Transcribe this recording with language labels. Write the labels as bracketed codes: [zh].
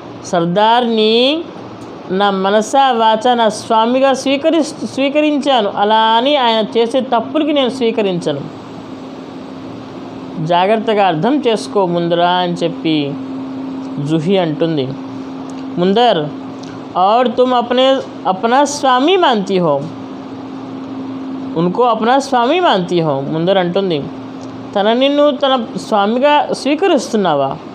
[te] సర్దార్ని నా మనసా వాచ నా స్వామిగా స్వీకరించాను, అలా అని ఆయన చేసే తప్పులకి నేను స్వీకరించను. జాగ్రత్తగా అర్థం చేసుకో ముందరా అని చెప్పి జూహీ అంటుంది. [hi] ముందర్, और तुम अपना स्वामी मानती हो, उनको अपना स्वामी मानती हो. [te] ముందర్ అంటుంది, తనని నువ్వు తన స్వామిగా స్వీకరిస్తున్నావా?